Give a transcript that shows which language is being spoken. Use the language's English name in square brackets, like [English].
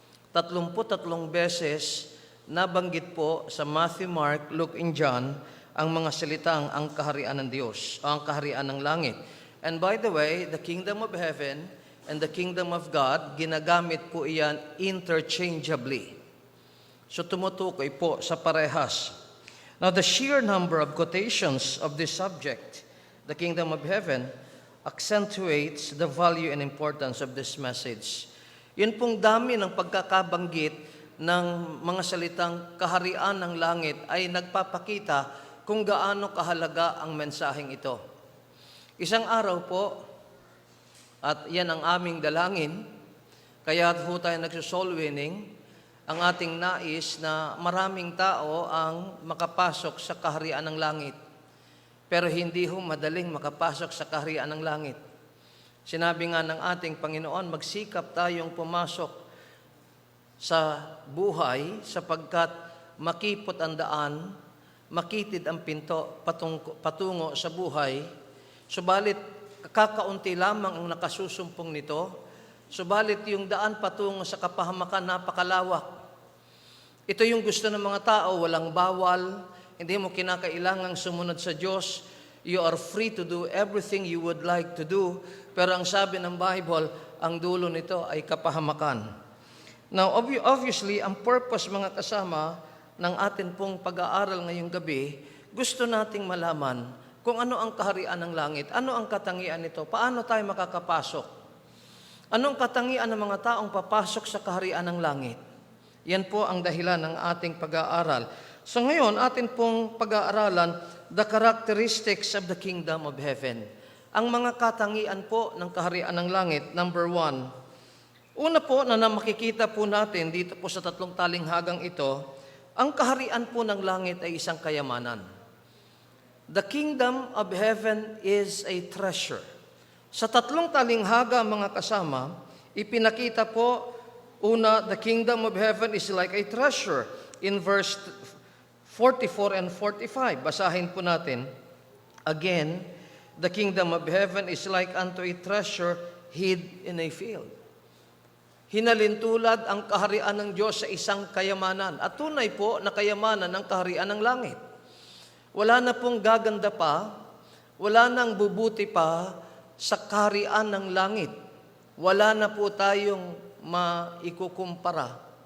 [Filipino] 33 beses nabanggit po sa Matthew, Mark, Luke, and John ang mga salitang ang kaharian ng Diyos o ang kaharian ng langit. [English] And by the way, the Kingdom of Heaven and the Kingdom of God, [Filipino] ginagamit po iyan [English] interchangeably. So [Filipino] tumutukoy po sa parehas. [English] Now, the sheer number of quotations of this subject, the Kingdom of Heaven, accentuates the value and importance of this message. [Filipino] Yun pong dami ng pagkakabanggit ng mga salitang kaharian ng langit ay nagpapakita kung gaano kahalaga ang mensaheng ito. Isang araw po, at yan ang aming dalangin, kaya po tayo nagsosoul winning, ang ating nais na maraming tao ang makapasok sa kaharian ng langit. Pero hindi ho madaling makapasok sa kaharian ng langit. Sinabi nga ng ating Panginoon, magsikap tayong pumasok sa buhay sapagkat makipot ang daan, makitid ang pinto patungo sa buhay, subalit kakaunti lamang ang nakasusumpong nito, subalit yung daan patungo sa kapahamakan napakalawak. Ito yung gusto ng mga tao, walang bawal, hindi mo kinakailangang sumunod sa Diyos. [English] You are free to do everything you would like to do. [Filipino] Pero ang sabi ng Bible, ang dulo nito ay kapahamakan. [English] Now, obviously, [Filipino] ang purpose mga kasama ng atin pong pag-aaral ngayong gabi, gusto nating malaman kung ano ang kaharian ng langit, ano ang katangian nito, paano tayo makakapasok. Anong katangian ng mga taong papasok sa kaharian ng langit? Yan po ang dahilan ng ating pag-aaral. So ngayon, atin pong pag-aaralan, [English] the characteristics of the Kingdom of Heaven. [Filipino] Ang mga katangian po ng kaharian ng langit, number 1. Una po na makikita po natin dito po sa tatlong talinghagang ito, ang kaharian po ng langit ay isang kayamanan. [English] The Kingdom of Heaven is a treasure. [Filipino] Sa tatlong talinghaga mga kasama, ipinakita po, una, [English] the Kingdom of Heaven is like a treasure. In verse 44 and 45, [Filipino] basahin po natin. [English] Again, the Kingdom of Heaven is like unto a treasure hid in a field. [Filipino] Hinalintulad ang kaharian ng Diyos sa isang kayamanan. At tunay po na kayamanan ng kaharian ng langit. Wala na pong gaganda pa, wala nang bubuti pa sa kaharian ng langit. Wala na po tayong maikukumpara.